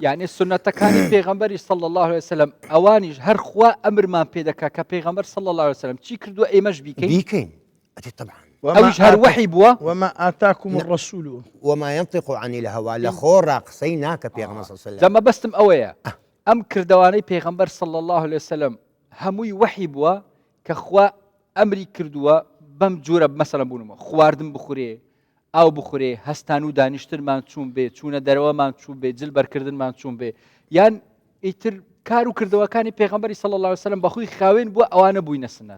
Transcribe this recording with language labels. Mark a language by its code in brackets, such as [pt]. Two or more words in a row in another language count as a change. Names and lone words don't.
[ckb] یعنی سنەتەکانی پێغەمبەری [ar] صلی الله عليه وسلم [ckb] ئەوانیش هەر خوا ئەمرمان پێ دەکا کە پێغەمبەر [ar] صلی الله عليه وسلم [ckb] چی کردووە ئێمەش بیکەین ئەدی طبعا ئەویش هەر وحی بووە [ar] وما آتاكم الرسول وما ينطق عن الهوى [ckb] لە خۆڕا قسەی ناکە پێغەمبەر [ar] صلی الله عليه وسلم [ckb] دەمە بەستم ئەوەیە ئەم کردوانەی پێغەمبەر [ar] صلی الله عليه وسلم [ckb] هەمووی وحی بووە کە خوا ئەمری کردووە بەم جۆرە مەسەڵەن بوونەوە خواردن بخورێ ئاو بخورێ هەستان و دانیشترمان چوون بێ چوونە دەرەوەمان چوون بێ جلبەرکردنمان چوون بێ یان ئیتر کار و کردەوەکانی پێغەمبەری [ar] صلی الله عليه وسلم [ckb] بەخۆی خاوێن بووە ئەوانە بووینە سنەت